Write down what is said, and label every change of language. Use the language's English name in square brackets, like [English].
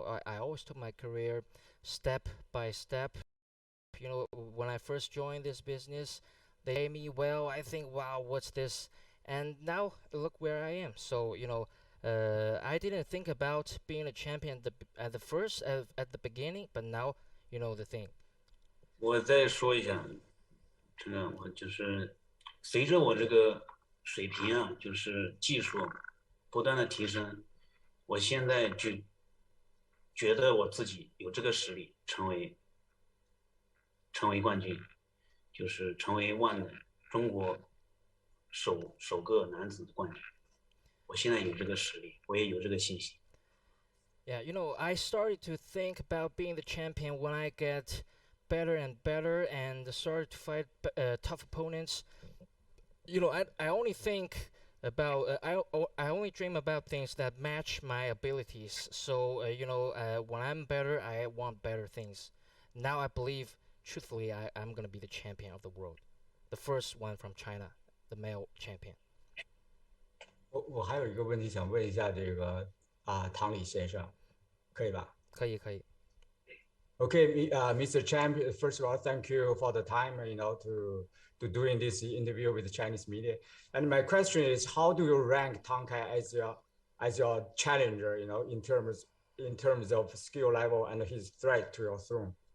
[English] I always took my career step by step. When I first joined this business, they pay me well. I think, wow, what's this? And now look where I am. So, I didn't think about being a champion at the beginning, but now you know the thing. [Chinese] 我再说一下，这个我就是随着我这个水平啊，就是技术不断的提升，我现在就觉得我自己有这个实力成为冠军，就是成为中国首个男子冠军。我现在有这个实力，我也有这个信心。 [English] Yeah, I started to think about being the champion when I get better and better and started to fight tough opponents. I only think about I only dream about things that match my abilities. So when I'm better, I want better things. Now I believe, truthfully, I'm gonna be the champion of the world, the first one from China, the male champion. [Chinese] 我还有一个问题想问一下这个唐李先生，可以吧？可以。 [English] Okay, Mr. Champ, first of all, thank you for the time, to doing this interview with the Chinese media. And my question is, how do you rank Tang Kai as your challenger, in terms of skill level and his threat to your throne?